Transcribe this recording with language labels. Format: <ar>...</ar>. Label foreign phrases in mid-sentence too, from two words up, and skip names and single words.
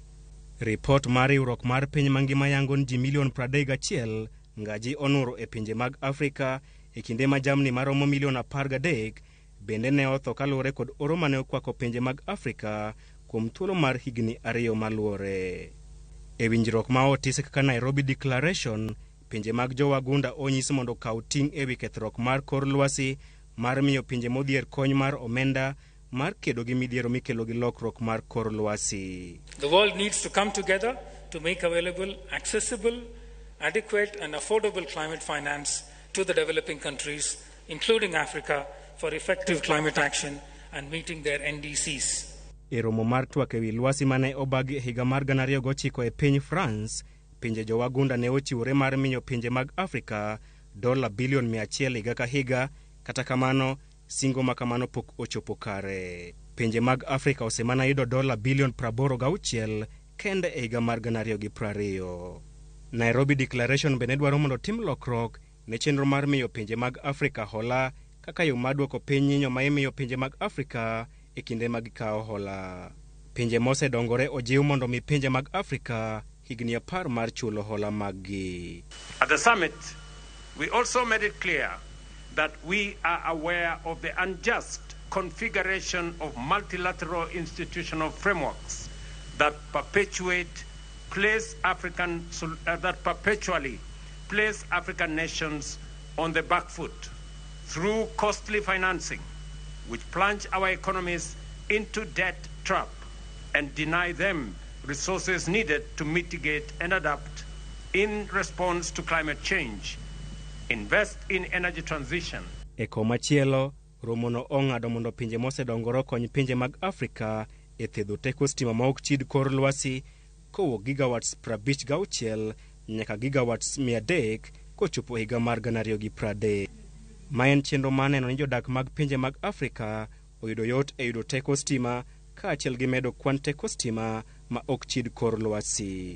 <luo>Ripot mar riwruok mar piny mangima yango ni ji milion 31 ngaji onuro e pinje mag Afrika e kinde ma jamni maromo milion 13 bende ne otho kalure kod oro mane okwako pinje mag Afrika kuom thuolo mar higni 2 maluore. E winjruok ma otis kaka Nairobi Declaration, pinje mag jowagunda onyis mondo kaw ting' e wi kethruok mar kor lwasi mar miyo pinje modhier kony mar omenda mar kedo gi midhiero mikelo gi lokruok mar kor lwasi.</luo> <en>The world needs to come together to make available, accessible, adequate and affordable climate finance to the developing countries, including Africa, for effective climate action and meeting their NDCs.</en> <luo>E romo mar twak e wi lwasi mane obagi e higa mar 2009 e piny France, pinje jowagunda ne ochiwore mar miyo pinje mag Afrika $100 bilion higa ka higa, kata kamano singo makamano pok ochopo kare. Pinje mag Afrika osemana yudo $86 bilion kende e higa mar 2020. Nairobi Declaration bende dwaro mondo tim lokruok ne chenro mar miyo pinje mag Afrika hola kaka yo mar duoko piny nyinyo ma imiyo pinje mag Afrika e kinde mag kawo hola. Pinje mosedongore ojiw mondo mi pinje mag Afrika higni 10 mar chulo hola maggi.</luo> <en>At the summit, we also made it clear that we are aware of the unjust configuration of multilateral institutional frameworks that perpetually place African nations on the back foot through costly financing, which plunge our economies into debt trap and deny them resources needed to mitigate and adapt in response to climate change, invest in energy transition.</en> <luo>E komachielo, romono ong'ado mondo pinje mosedongore kony pinje mag Afrika e thedho teko stima ma ok chid kor lwasi kowuok gigawatts 56 nyaka gigawatts 300 kochopo higa mar 2030. Ma en chenro maneno ni jodak mag pinje mag Afrika oyudo yot e yudo teko stima kaachiel gi medo kwan teko stima ma ok chid kor lwasi.</luo>